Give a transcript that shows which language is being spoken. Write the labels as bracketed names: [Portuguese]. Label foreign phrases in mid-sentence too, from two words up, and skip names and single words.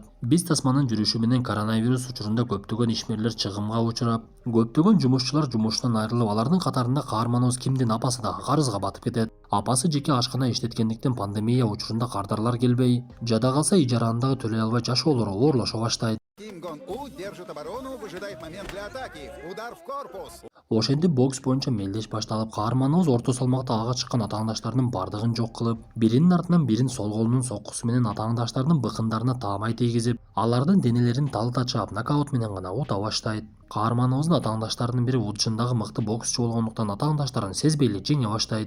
[Kyrgyz] Биз тасманын жүрүшү менен коронавирус учурунда көптөгөн ишмерлер чыгымга учурап, көптөгөн жумушчулар жумуштан айрылып, алардын катарында каарманыбыз Кимдин апасы дагы карызга батып кетет. Апасы жеке ашкана иштеткендиктен пандемия учурунда кардарлар келбей, жада калса ижаранын дагы төлөй албай жашоолору оорлошо баштайт. [Russian] Ким Гон У держит оборону, выжидает момент для атаки. Удар в корпус. [Kyrgyz] Ошентип бокс боюнча мелдеш башталып, каарманыбыз орто салмакта ага чыккан атааңдаштарынын бардыгын жок кылып, биринин артынан бирин сол колунун соккусу менен атааңдаштарынын быкындарына таамай тийгизип, алардын денелерин талта чаап нокаут менен гана ута баштайт. Каарманыбыздын атааңдаштарынын бири Уджиндагы мыкты боксчу болгондуктан атааңдаштарын сезбей эле жеңе баштайт.